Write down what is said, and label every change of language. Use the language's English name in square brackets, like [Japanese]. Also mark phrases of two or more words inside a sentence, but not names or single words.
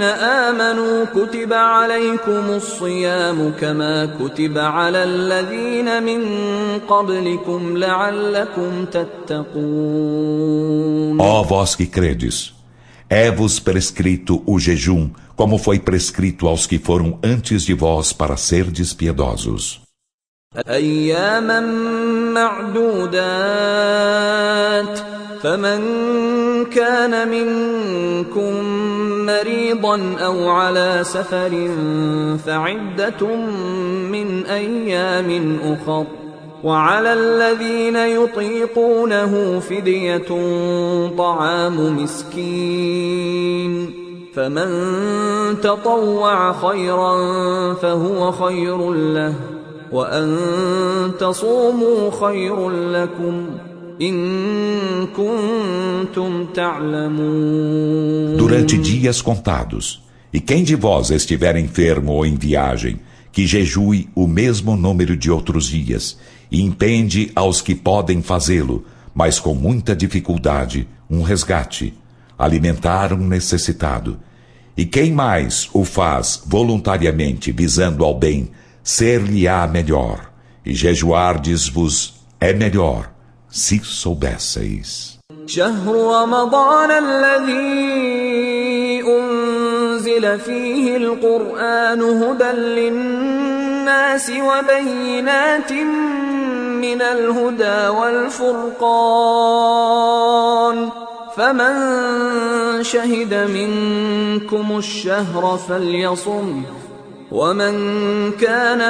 [Arabic] آمنوا كتب عليكم الصيام كما كتب على الذين من قبلكم لعلكم تتقون. [Portuguese] Ó vós que credes, é-vos prescrito o jejum, como foi prescrito aos que foram antes de vós para serdes piedosos. [Arabic] أياما معدودات فمن كان منكم مريضا أو على سفر فعدة من أيام أخر وعلى الذين يطيقونه فدية طعام مسكين فمن تطوع خيرا فهو خير له وأن تصوموا خير لكم إن كنتم تعلمون. [Portuguese] Durante dias contados, e quem de vós estiver enfermo ou em viagem, que jejue o mesmo número de outros dias, e impende aos que podem fazê-lo, mas com muita dificuldade, um resgate, alimentar um necessitado. E quem mais o faz voluntariamente visando ao bem, ser-lhe-á melhor, e jejuardes-vos é melhor, se soubesseis. [Arabic] شهر رمضان الذي أنزل فيه القرآن هدى للناس وبينات من الهدى والفرقان فمن شهد منكم الشهر فليصم ومن كان